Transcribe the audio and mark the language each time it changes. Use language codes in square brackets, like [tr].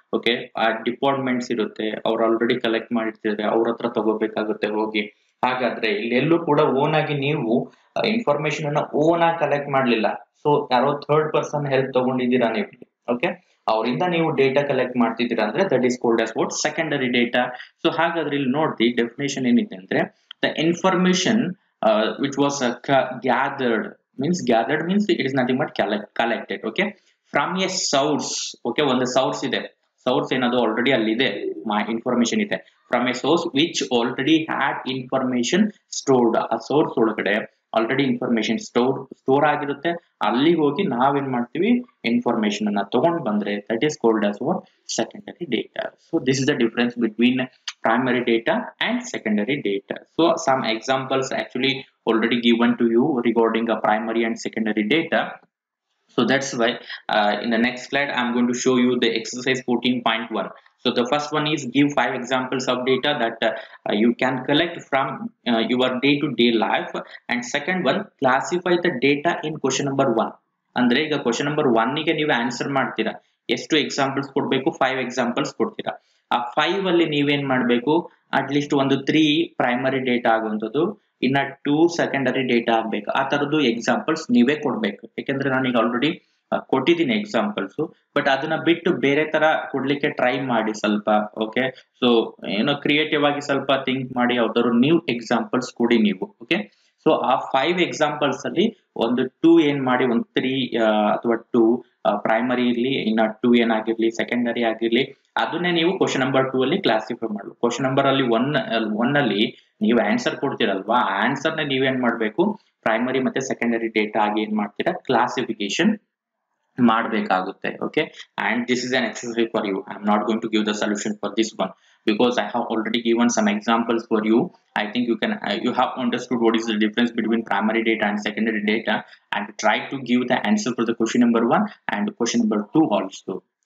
[kn] Okay, ಆ departments ಇರುತ್ತೆ, ಅವ್ರು ಆಲ್ರೆಡಿ ಕಲೆಕ್ಟ್ ಮಾಡಿರ್ತಾರೆ, ಅವ್ರ ಹತ್ರ ತಗೋಬೇಕಾಗುತ್ತೆ ಹೋಗಿ. ಹಾಗಾದ್ರೆ ಇಲ್ಲೆಲ್ಲೂ ಕೂಡ ಓನ್ ಆಗಿ ನೀವು ಇನ್ಫಾರ್ಮೇಶನ್ ಅನ್ನ ಓನ್ ಆಗಿ ಕಲೆಕ್ಟ್ ಮಾಡ್ಲಿಲ್ಲ, ಸೊ ಯಾರೋ ಥರ್ಡ್ ಪರ್ಸನ್ ಹೆಲ್ಪ್ ತಗೊಂಡಿದ್ದೀರಾ ನೀವು. ಓಕೆ, ಅವರಿಂದ ನೀವು ಡೇಟಾ ಕಲೆಕ್ಟ್ ಮಾಡ್ತಿದ್ದೀರಾ ಅಂದ್ರೆ [en] that is called as what, [kn] secondary data. So ಹಾಗಾದ್ರೆ ಇಲ್ಲಿ ನೋಡಿ ಡೆಫಿನೇಷನ್ ಏನಿದೆ ಅಂದ್ರೆ, [en] The information which was gathered means it is nothing but collected, okay, from a source. [kn] Okay, ಒಂದು source ಇದೆ, source ಏನದು ಆಲ್ರೆಡಿ ಅಲ್ಲಿದೆ, ಇನ್ಫಾರ್ಮೇಶನ್ ಇದೆ, [en] from a source which already had information stored. [kn] ಆ ಸೋರ್ಸ್ ಒಳಗಡೆ ಆಲ್ರೆಡಿ ಇನ್ಫಾರ್ಮೇಶನ್ ಸ್ಟೋರ್ ಆಗಿರುತ್ತೆ. ಅಲ್ಲಿಗೆ ಹೋಗಿ ನಾವೇನ್ ಮಾಡ್ತೀವಿ, ಇನ್ಫಾರ್ಮೇಶನ್ ಅನ್ನ ತಗೊಂಡ್ ಬಂದ್ರೆ [en] that is called as what, [kn] secondary data. [en] So this is the difference between primary data and secondary data. So some examples actually already given to you regarding a primary and secondary data. So that's why in the next slide I'm going to show you the exercise 14.1. So the first one is give 5 examples of data that you can collect from your day-to-day life, and second one, classify the data in question number 1. [kn] ಅಂದ್ರೆ ಈಗ question number 1 ಗೆ ನೀವು answer ಮಾಡ್ತೀರಾ, ಎಷ್ಟು examples ಕೊಡ್ಬೇಕು, 5 examples ಕೊಡ್ತೀರಾ. ಆ 5 ಅಲ್ಲಿ ನೀವೇನ್ ಮಾಡ್ಬೇಕು, ಅಟ್ ಲೀಸ್ಟ್ ಒಂದು 3 ಪ್ರೈಮರಿ ಡೇಟಾ ಆಗುವಂಥದ್ದು, ಇನ್ನ 2 ಸೆಕೆಂಡರಿ ಡೇಟಾ ಆಗ್ಬೇಕು. ಆ ತರದ್ದು ಎಕ್ಸಾಂಪಲ್ಸ್ ನೀವೇ ಕೊಡ್ಬೇಕು, ಯಾಕಂದ್ರೆ ನಾನೀಗ ಆಲ್ರೆಡಿ ಕೊಟ್ಟಿದ್ದೀನಿ ಎಕ್ಸಾಂಪಲ್ಸ್. ಬಟ್ ಅದನ್ನ ಬಿಟ್ಟು ಬೇರೆ ತರ ಕೊಡ್ಲಿಕ್ಕೆ ಟ್ರೈ ಮಾಡಿ ಸ್ವಲ್ಪ. ಓಕೆ, ಸೊ ಏನೋ ಕ್ರಿಯೇಟಿವ್ ಆಗಿ ಸ್ವಲ್ಪ ಥಿಂಕ್ ಮಾಡಿ ಯಾವ್ದಾದ್ರು ನ್ಯೂ ಎಕ್ಸಾಂಪಲ್ಸ್ ಕೊಡಿ ನೀವು. ಓಕೆ, ಸೊ ಆ 5 ಎಕ್ಸಾಂಪಲ್ಸ್ ಅಲ್ಲಿ ಒಂದು 2 ಏನ್ ಮಾಡಿ, ಒಂದು 3 ಅಥವಾ 2 ಪ್ರೈಮರಿ ಇರ್ಲಿ, ಇನ್ನ 2 ಏನಾಗಿರ್ಲಿ ಸೆಕೆಂಡರಿ ಆಗಿರ್ಲಿ, ಅದನ್ನೇ ನೀವು ಕ್ವಶನ್ ನಂಬರ್ 2 ಅಲ್ಲಿ ಕ್ಲಾಸಿಫೈ ಮಾಡಲು. ಕ್ವಶನ್ ನಂಬರ್ ಅಲ್ಲಿ 1 ಅಲ್ಲಿ ನೀವು ಆನ್ಸರ್ ಕೊಡ್ತೀರಲ್ವಾ, ಆ ಆನ್ಸರ್ ನ ನೀವೇನ್ ಮಾಡ್ಬೇಕು, ಪ್ರೈಮರಿ ಮತ್ತೆ ಸೆಕೆಂಡರಿ ಡೇಟಾ ಆಗಿ ಏನ್ ಮಾಡ್ತೀರಾ, ಕ್ಲಾಸಿಫಿಕೇಶನ್ ಮಾಡಬೇಕಾಗುತ್ತೆ. [en] Okay, and this is an exercise for you. I'm not going to give the solution for this one because I have already given some examples for you. I think you can you have understood what is the difference between primary data and secondary data, and try to give the answer for the question number 1 and question number 2 also.